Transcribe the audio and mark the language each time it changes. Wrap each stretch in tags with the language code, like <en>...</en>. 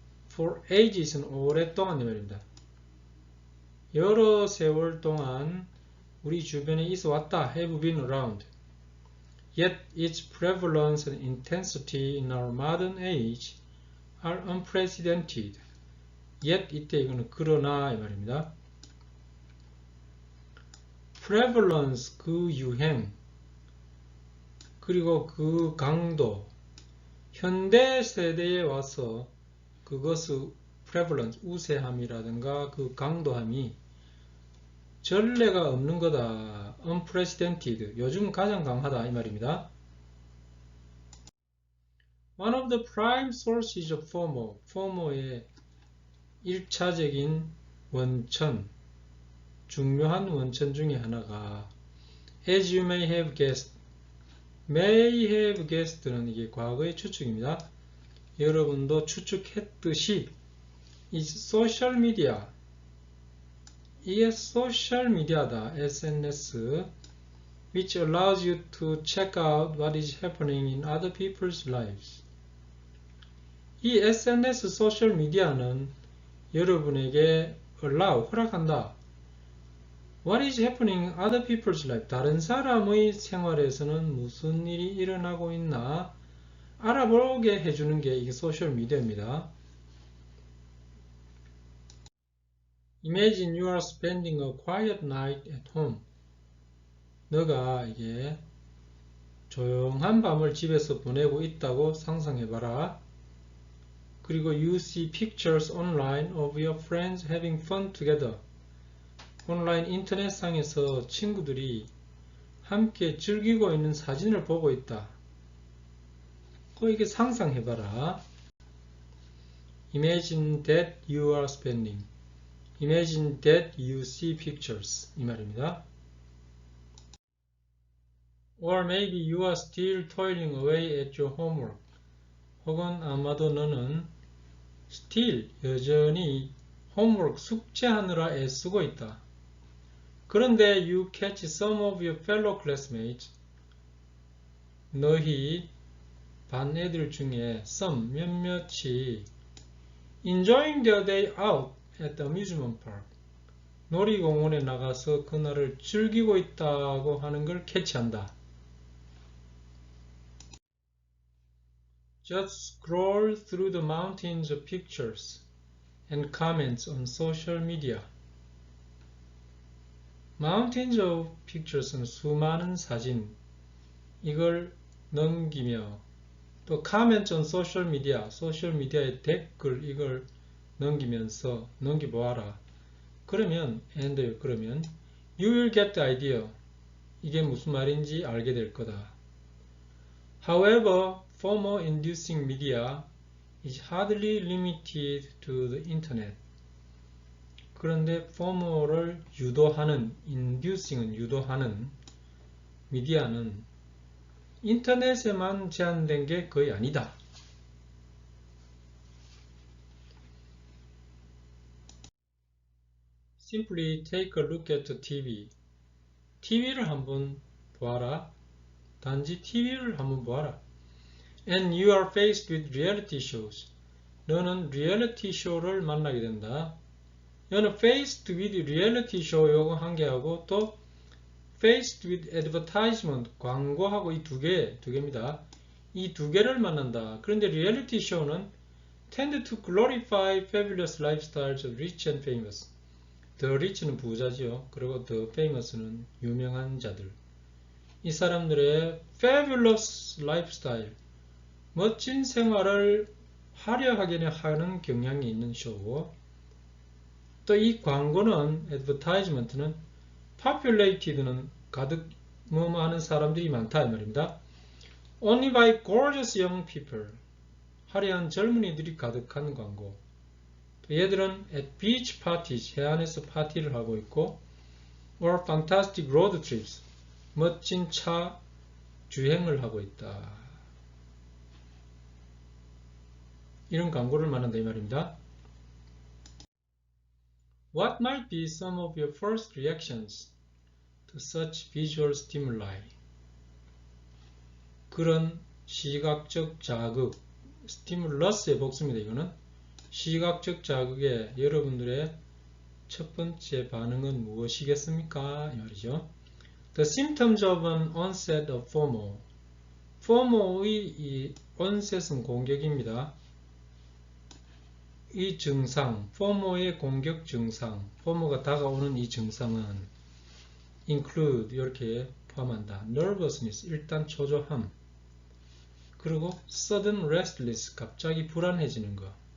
<en>For ages</en> <ko>는 오랫동안 이 말입니다. 여러 세월 동안 우리 주변에 있어 왔다.</ko> <en>have been around. Yet its prevalence and intensity in our modern age are unprecedented.</en> <ko>Yet 이때 이거는 그러나 이 말입니다.</ko> <en>prevalence</en> <ko>그 유행 그리고 그 강도 현대 세대에 와서 그것의 prevalence 우세함이라든가 그 강도함이 전례가 없는 거다.</ko> <en>unprecedented</en> <ko>요즘 가장 강하다 이 말입니다.</ko> <en>One of the prime sources of FOMO</en> <ko>FOMO의 1차적인 원천 중요한 원천 중에 하나가</ko> <en>as you may have guessed may have guessed는</en> <ko>이게 과거의 추측입니다. 여러분도 추측했듯이</ko> <en>is social media</en> <ko>이게 소셜 미디어다.</ko> <en>SNS which allows you to check out what is happening in other people's lives.</en> <ko>이 SNS 소셜 미디어는 여러분에게</ko> <en>allow</en> <ko>허락한다.</ko> <en>What is happening in other people's life?</en> <ko>다른 사람의 생활에서는 무슨 일이 일어나고 있나 알아보게 해주는 게 이게 소셜 미디어입니다.</ko> <en>Imagine you are spending a quiet night at home.</en> <ko>너가 이게 조용한 밤을 집에서 보내고 있다고 상상해봐라. 그리고</ko> <en>you see pictures online of your friends having fun together.</en> <ko>온라인 인터넷상에서 친구들이 함께 즐기고 있는 사진을 보고 있다. 이게 상상해봐라.</ko> <en>Imagine that you are spending. Imagine that you see pictures.</en> <ko>이 말입니다.</ko> <en>Or maybe you are still toiling away at your homework.</en> <ko>혹은 아마도 너는</ko> <en>still</en> <ko>여전히</ko> <en>homework</en> <ko>숙제하느라 애쓰고 있다. 그런데</ko> <en>you catch some of your fellow classmates.</en> <ko>너희 반 애들 중에</ko> <en>some 몇몇이 enjoying their day out at the amusement park.</en> <ko>놀이공원에 나가서 그날을 즐기고 있다고 하는 걸 캐치한다.</ko> <en>Just scroll through the mountains of pictures and comments on social media. Mountains of pictures</en> <ko>는 수많은 사진, 이걸 넘기며 또</ko> <en>comments on social media,</en> <ko>소셜미디어의 댓글 이걸 넘기면서 넘겨보아라. 그러면 그러면</ko> <en>you will get the idea.</en> <ko>이게 무슨 말인지 알게 될 거다.</ko> <en>However, FOMO-inducing media is hardly limited to the internet.</en> <ko>그런데 FOMO를 유도하는, inducing은 유도하는 미디어는 인터넷에만 제한된 게 거의 아니다.</ko> <en>Simply take a look at the TV.</en> <ko>TV를 한번 보아라. 단지 TV를 한번 보아라.</ko> <en>And you are faced with reality shows.</en> <ko>너는 리얼리티 쇼를 만나게 된다. 여기는</ko> <en>faced with reality show</en> <ko>요거 한 개하고 또</ko> <en>faced with advertisement</en> <ko>광고하고 이 두 개입니다. 이 두 개를 만난다. 그런데</ko> <en>reality show는 tend to glorify fabulous lifestyles of rich and famous.</en> <ko>The rich는 부자지요. 그리고 the famous는 유명한 자들. 이 사람들의</ko> <en>fabulous lifestyle,</en> <ko>멋진 생활을 화려하게 하는 경향이 있는 쇼고, 또 이 광고는</ko> <en>advertisement</en> <ko>는</ko> <en>populated</en> <ko>는 가득 하는 사람들이 많다 이 말입니다.</ko> <en>Only by gorgeous young people.</en> <ko>화려한 젊은이들이 가득한 광고. 얘들은</ko> <en>at beach parties,</en> <ko>해안에서 파티를 하고 있고,</ko> <en>or fantastic road trips,</en> <ko>멋진 차 주행을 하고 있다. 이런 광고를 말한다 이 말입니다.</ko> <en>What might be some of your first reactions to such visual stimuli?</en> <ko>그런 시각적 자극, 스티뮬러스의 복수입니다. 이거는 시각적 자극에 여러분들의 첫 번째 반응은 무엇이겠습니까? 이 말이죠.</ko> <en>The symptoms of an onset of FOMO.</en> <ko>FOMO의 이 onset은 공격입니다. 이 증상, FOMO의 공격 증상, FOMO가 다가오는 이 증상은</ko> <en>include</en> <ko>이렇게 포함한다.</ko> <en>nervousness,</en> <ko>일단 초조함. 그리고</ko> <en>sudden restless,</en> <ko>갑자기 불안해지는 것.</ko>